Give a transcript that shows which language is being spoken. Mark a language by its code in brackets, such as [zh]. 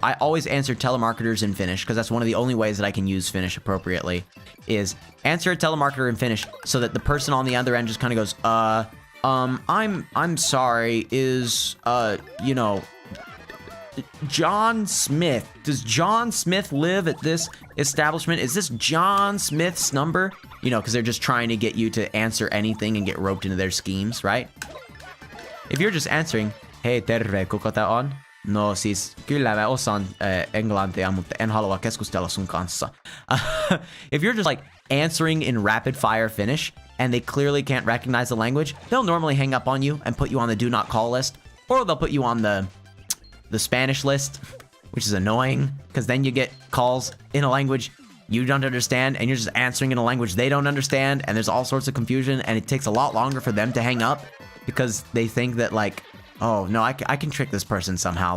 [en] I always answer telemarketers in Finnish because that's one of the only ways that I can use Finnish appropriately is answer a telemarketer in Finnish so that the person on the other end just kind of goes, I'm sorry, is, you know, John Smith. Does John Smith live at this establishment? Is this John Smith's number? You know, because they're just trying to get you to answer anything and get roped into their schemes, right? If you're just answering, [fi] hei terve, kuka tää on? No siis, kyllä mä osaan englantia, mutta en halua keskustella sun kanssa. [en] If you're just like answering in rapid fire Finnish, and they clearly can't recognize the language, they'll normally hang up on you and put you on the do not call list, or they'll put you on the Spanish list, which is annoying, because then you get calls in a language you don't understand, and you're just answering in a language they don't understand, and there's all sorts of confusion, and it takes a lot longer for them to hang up, because they think that, like, oh, no, I can trick this person somehow.